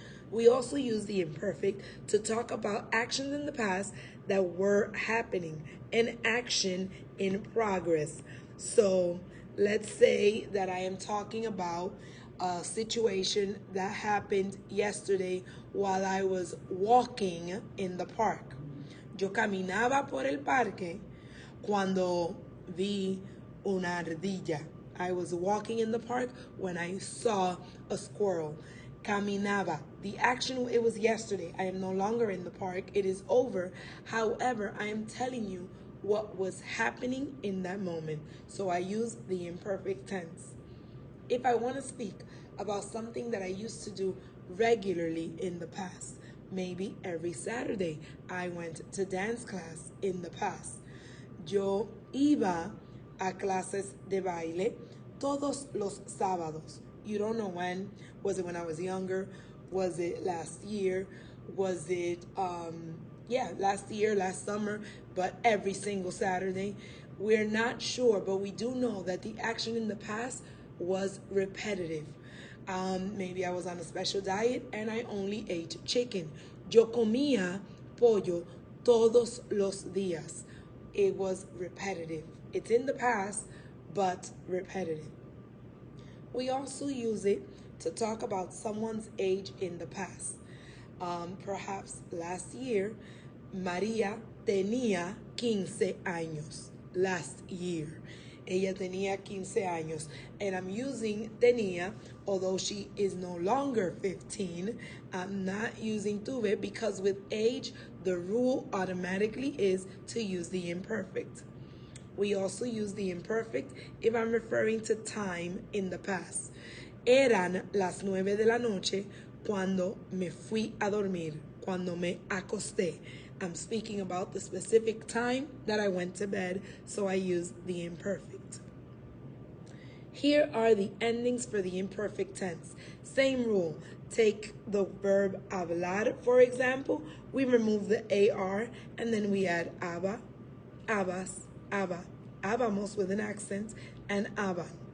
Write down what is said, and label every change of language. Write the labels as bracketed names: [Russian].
[English] We also use the imperfect to talk about actions in the past that were happening, an action in progress. So let's say that I am talking about a situation that happened yesterday while I was walking in the park. [Spanish] Yo caminaba por el parque cuando vi una ardilla. [English] I was walking in the park when I saw a squirrel. Caminaba. The action, it was yesterday. I am no longer in the park. It is over. However, I am telling you what was happening in that moment. So I use the imperfect tense. If I want to speak about something that I used to do regularly in the past, maybe every Saturday I went to dance class in the past. [Spanish] Yo iba a clases de baile todos los sábados. [English] You don't know when. Was it when I was younger? Was it last year? Was it, last year, last summer? But every single Saturday. We're not sure, but we do know that the action in the past was repetitive. Maybe I was on a special diet and I only ate chicken. [Spanish] Yo comía pollo todos los días. [English] It was repetitive. It's in the past, but repetitive. We also use it to talk about someone's age in the past. Perhaps last year, María [Spanish] tenía 15 años. [English] Last year. [Spanish] Ella tenía 15 años. [English] And I'm using tenía, although she is no longer 15. I'm not using tuve because with age, the rule automatically is to use the imperfect. We also use the imperfect if I'm referring to time in the past. [Spanish] Eran las 9 de la noche cuando me fui a dormir, cuando me acosté. [English] I'm speaking about the specific time that I went to bed, so I use the imperfect. Here are the endings for the imperfect tense. Same rule. Take the verb hablar, for example. We remove the AR and then we add aba, abas, aba, habamos with an accent, and aba.